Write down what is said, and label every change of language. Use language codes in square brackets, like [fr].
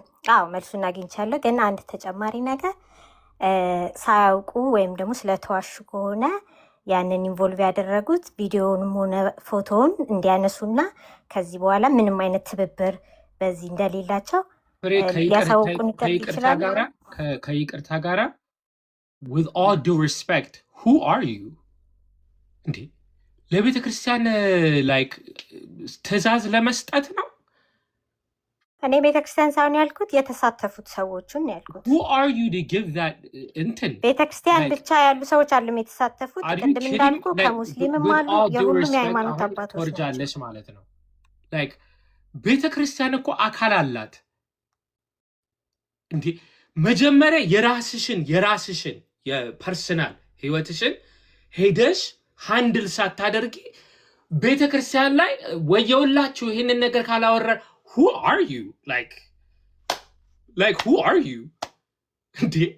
[am] አዎ መልሱን አግኝቻለሁ። ግን አንድ ተጨማሪ ነገር ሳያውቁ ወይም ደግሞ ስለተዋሹ ከሆነ ያንን ኢንቮልቭ ያደረጉት ቪዲዮውንም ሆነ ፎቶውን እንዲያነሱና ከዚህ በኋላ ምንም አይነት ትብብር በዚህ እንደሌላቸው ፍሬ ሊያሳውቁን ይችላሉ። ከይቅርታ ጋራ [en] with all due respect who are you እንዴ? [am] ለቤተ ክርስቲያን ላይክ ትእዛዝ ለመስጠት ነው? እኔ ቤተክርስቲያን ሳይሆን ያልኩት የተሳተፉት ሰዎችን ያልኩት። [en] who are you to give that እንትን [am] ቤተክርስቲያን ብቻ ያሉ ሰዎች አሉም የተሳተፉት። ቅድም እንዳልኩ ከሙስሊምም አሉ፣ የሁሉም የሃይማኖት አባቶች ወርጃለሽ ማለት ነው። ላይክ ቤተ ክርስቲያን እኮ አካል አላት እንዴ። መጀመሪያ የራስሽን የፐርሰናል ህይወትሽን ሄደሽ ሃንድል ሳታደርጊ ቤተ ክርስቲያን ላይ ወየውላችሁ ይሄንን ነገር ካላወራ [en] who are you like who are you [am] እንዴ?